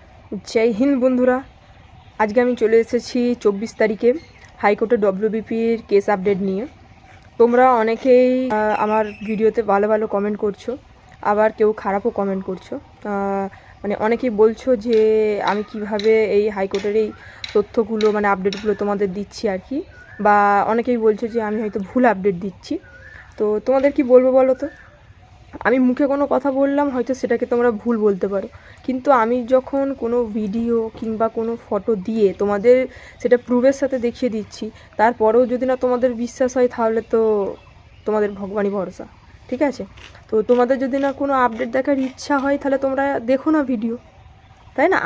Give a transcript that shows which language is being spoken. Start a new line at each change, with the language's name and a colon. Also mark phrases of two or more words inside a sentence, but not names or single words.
Bangla: জয় হিন্দ বন্ধুরা আজ কে চলে ২৪ তারিখে হাইকোর্টে ডব্লিউবিপির কেস আপডেট নিয়ে তোমরা অনেকেই আমার ভিডিওতে ভালো ভালো কমেন্ট করছো আবার কেউ খারাপ কমেন্ট করছো মানে অনেকেই বলছো যে আমি কিভাবে এই হাইকোর্টের এই তথ্যগুলো মানে আপডেটগুলো তোমাদের দিচ্ছি আর কি বা অনেকেই বলছো যে আমি হয়তো ভুল আপডেট দিচ্ছি। তো তোমাদের কি বলবো বলো তো আমি মুখে কোনো কথা বললাম হয়তো সেটাকে তোমরা ভুল বলতে পারো, কিন্তু আমি যখন কোনো ভিডিও কিংবা কোনো ফটো দিয়ে তোমাদের সেটা প্রুফের সাথে দেখিয়ে দিচ্ছি, তারপরেও যদি না তোমাদের বিশ্বাস হয় তাহলে তো তোমাদের ভগবানই ভরসা। ঠিক আছে, তো তোমাদের যদি না কোনো আপডেট দেখার ইচ্ছা হয় তাহলে তোমরা দেখো না ভিডিও, তাই না?